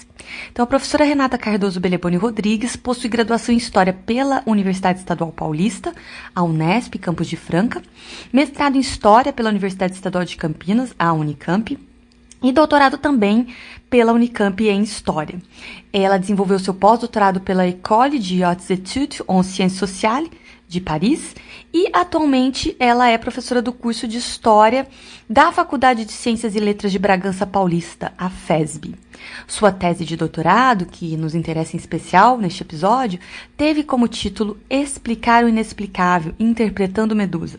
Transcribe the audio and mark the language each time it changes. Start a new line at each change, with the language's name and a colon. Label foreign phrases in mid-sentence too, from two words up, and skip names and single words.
Portuguese: Então, a professora Renata Cardoso Beleboni Rodrigues possui graduação em História pela Universidade Estadual Paulista, a Unesp, Campos de Franca, mestrado em História pela Universidade Estadual de Campinas, a Unicamp, e doutorado também pela Unicamp em História. Ela desenvolveu seu pós-doutorado pela École de Hautes Études en Sciences Sociales, de Paris, e atualmente ela é professora do curso de História da Faculdade de Ciências e Letras de Bragança Paulista, a FESB. Sua tese de doutorado, que nos interessa em especial neste episódio, teve como título Explicar o Inexplicável, Interpretando Medusa.